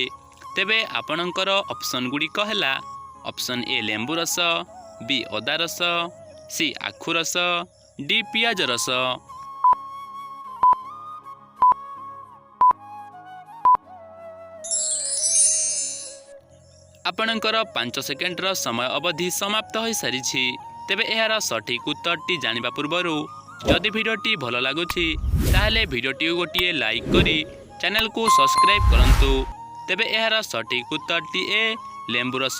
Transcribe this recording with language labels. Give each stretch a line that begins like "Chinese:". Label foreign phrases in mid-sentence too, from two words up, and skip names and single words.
Odia: ତେବେ ଆପଣକର ଅପ୍ସନ ଗୁଡ଼ି କହଲା ଅପ୍ସନ ଏ ଲେମ୍ବୁ ରସ, ବି ଅଦା ରସ, ସି ଆଖୁ ରସ, ଡି ପିଆଜ ରସ। ଆପଣଙ୍କର 5 ସେକେଣ୍ଡର ସମୟ ଅବଧି ସମାପ୍ତ ହୋଇସାରିଛି। ତେବେ ଏହାର ସଠିକ୍ ଉତ୍ତରଟି ଜାଣିବା ପୂର୍ବରୁ ଯଦି ଭିଡ଼ିଓଟି ଭଲ ଲାଗୁଛି ତାହେଲେ ଭିଡ଼ିଓଟିକୁ ଗୋଟିଏ ଲାଇକ୍ କରି ଚ୍ୟାନେଲକୁ ସବସ୍କ୍ରାଇବ୍ କରନ୍ତୁ। ତେବେ ଏହାର ସଠିକ୍ ଉତ୍ତରଟି ଏ ଲେମ୍ବୁ ରସ।